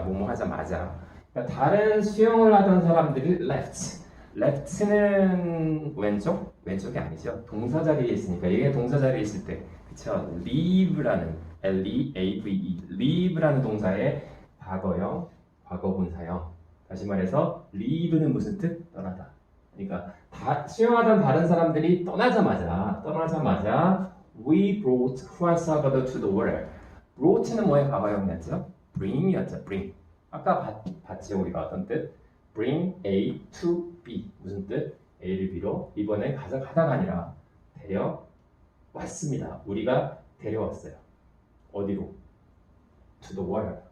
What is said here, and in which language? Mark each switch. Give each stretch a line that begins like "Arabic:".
Korean: 뭐뭐 하자마자 그러니까 다른 수영을 하던 사람들이 left는 왼쪽이 아니죠. 동사 자리에 있으니까 이게 동사 자리에 있을 때 그쵸? leave라는 leave라는 동사의 과거분사형 다시 말해서 leave는 무슨 뜻? 떠나다. 그러니까 수영하던 다른 사람들이 떠나자마자
English: we brought Juan Salvador to the water.
Korean: brought는 뭐의 과거형이었죠? bring이었죠. bring. 아까 봤죠 우리가 어떤 뜻?
English: bring A to B. 무슨 뜻?
Korean: A를 B로 이번엔 가져가다가 아니라 데려왔습니다. 우리가 데려왔어요. 어디로?
English: to the water.